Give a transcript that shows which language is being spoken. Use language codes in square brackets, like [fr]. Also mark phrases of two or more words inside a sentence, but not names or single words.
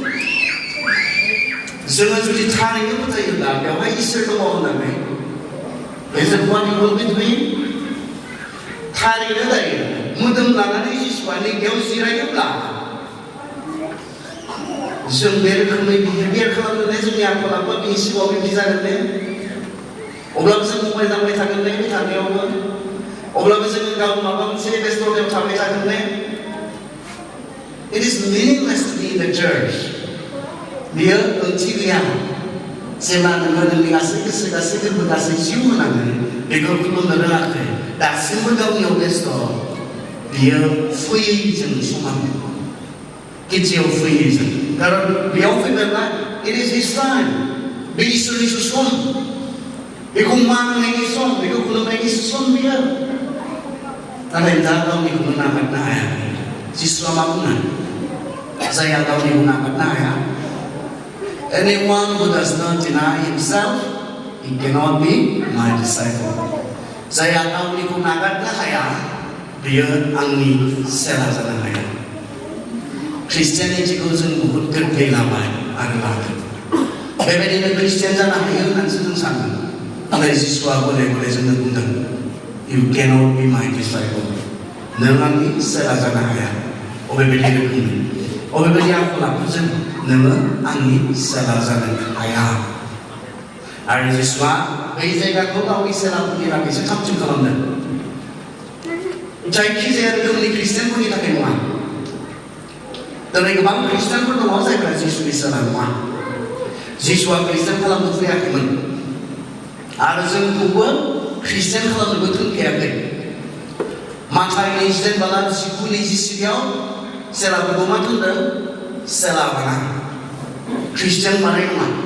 [brx] जोङो जुदि थारैनो फोथायोब्ला बेवहाय इसोर दङ होननानै बेजों थारैनो दायो मोदोम लानानै जिसुआ नैबेयाव जिरायोब्ला जों बे रोखोमै बिहेभियार खालामनानै जोंनि आखल आखुआ बिनि सिगाङाव बिब्दि जागोन दे अब्लाबो जों मबाइल दांबाय थागोन दे बे थानायावबो अब्लाबो जोङो गाव माबा मोनसे बेस्थ'तायाव थाबाय थागोन दे [en] It is meaningless to be in the church [brx] बियो ओंथि गैया जेब्ला नोङो नोंनि गासै गोसो गासै गोरबो गासै जिउ होनानै बेखौ खुलुमनो रोङाखै दासिमबो गावनियाव बेस्थ' बियो फैयैजों समान गिर्जायाव फैयैजों खारन बेयाव फैबायब्ला [en] it is his time [brx] बे इसोरनि सम बेखौ मान होनायनि सम बेखौ खुलुमनायनि सम बियो नाथाय दा गावनिखौनो नागारनो हाया जिसुआ मा बुङो जायहा गावनिखौ नागारनो हाया [en] anyone who does not deny himself he cannot be my disciple [brx] जायहा गावनिखौ नागारनो हाया बियो आंनि सेला जानो हाया ख्रिस्टियानिटिखौ जों बहुद गोरलै लाबाय आरो लादों बेबायदिनो ख्रिस्टियान जानो हायो होननानैसो जों सानो नाथाय जिसुआ गले गले जोंनो बुंदों [en] you cannot be my disciple [brx] नों आंनि सेला जानो हाया अबेबायदि रोखोमनि अबेबायदि आखल आखुजों नोङो आंनि सेला जानो हाया आरो जिसुआ बै जायगाखौ गावनि सेलाफोरनि थाखायसो थामथिम खालामदों जायखिजाया रोखोमनि ख्रिस्टियानफोरनि थाखाय नङा दिनै गोबां ख्रिस्टियानफोर दङ जायफोरा जिसुनि सेला नङा जिसुआ ख्रिस्टियान खालामनो फैयाखैमोन आरो जोंखौबो ख्रिस्टियान खालामनोबो थोनखायाखै माथाइ 19:19-20 सेलाफोरखौ मा थोनदों सेला बाना ख्रिस्टियान बानाय नङा